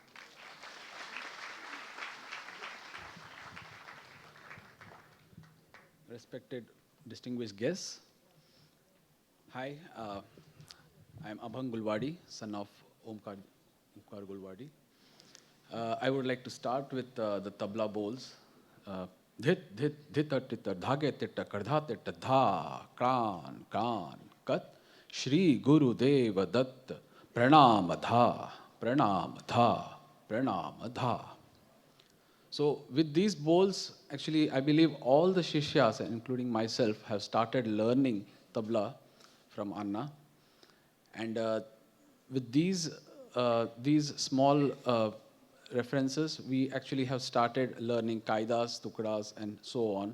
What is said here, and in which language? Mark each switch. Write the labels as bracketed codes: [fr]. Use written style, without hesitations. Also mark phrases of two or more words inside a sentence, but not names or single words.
[en] Respected distinguished guests, hi, I'm Abhang Gulwadi, son of Omkar Gulwadi. I would like to start with the tabla bowls. धित धित धित टित धागे तिट कडधा तिट धा क्रान कान कत [mr] श्री गुरुदेव दत्त प्रणाम धा प्रणाम धा प्रणाम धा. [en] So with these bowls, actually, I believe all the shishyas, including myself, have started learning tabla from Anna. And with these small references, we actually have started learning [hi] क़ायदे, टुकड़े, [en] and so on.